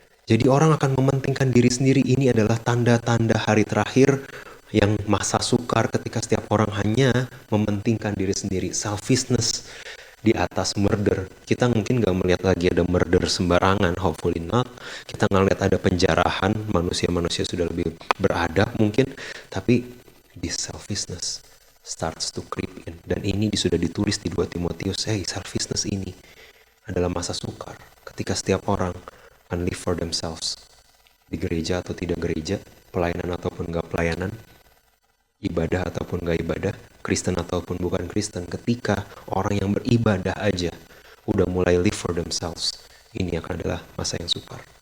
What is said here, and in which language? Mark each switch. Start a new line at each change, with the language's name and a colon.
Indonesian: Jadi orang akan mementingkan diri sendiri. Ini adalah tanda-tanda hari terakhir yang masa sukar ketika setiap orang hanya mementingkan diri sendiri. Selfishness di atas murder. Kita mungkin gak melihat lagi ada murder sembarangan,
English: hopefully not.
Indonesian: Kita gak lihat ada penjarahan, manusia-manusia sudah lebih beradab mungkin. Tapi
English: this selfishness starts to creep in.
Indonesian: Dan ini sudah ditulis di 2 Timotius. Hey, selfishness ini adalah masa sukar ketika setiap orang
English: can live for themselves.
Indonesian: di gereja atau tidak gereja, pelayanan ataupun nggak pelayanan, ibadah ataupun nggak ibadah, Kristen ataupun bukan Kristen, ketika orang yang beribadah aja udah mulai
English: live for themselves,
Indonesian: ini akan adalah masa yang sukar.